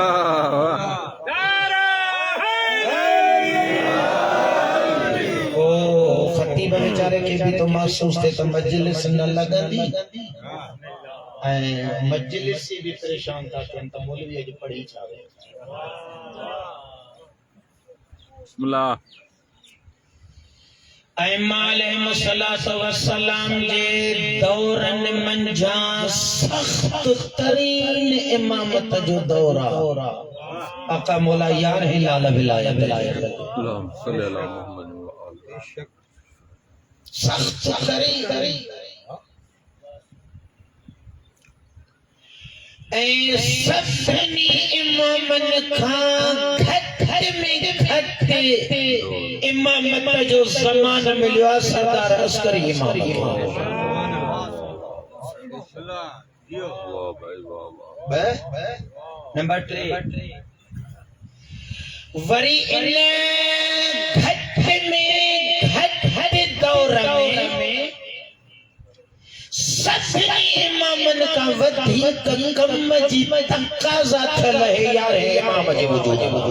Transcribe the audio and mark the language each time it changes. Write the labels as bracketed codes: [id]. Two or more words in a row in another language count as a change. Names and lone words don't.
[sd] ओ ख़तीब वीचारे खे बि तो महसूस थिए त मजलिस न लॻंदी ऐं मजलिस बि परेशान था थियनि त मौलवी अॼु पढ़ी छा वियो। अलैहिस्सलाम जे दौरन मंझा सख्त तरीन इमामत जो दौर आ। आका मौला यार ही लाल विलायत सख्त तरीन ऐ सभनी इमामन खां घट में घट इमामत जो ज़मान मिलियो सरदार अस्करी इमाम। नंबर 3 वरी इन घट में घट दौर में सभनी इमामन का वधीक कम जी तकाज़ा थियल है यार इमाम जे वजूद।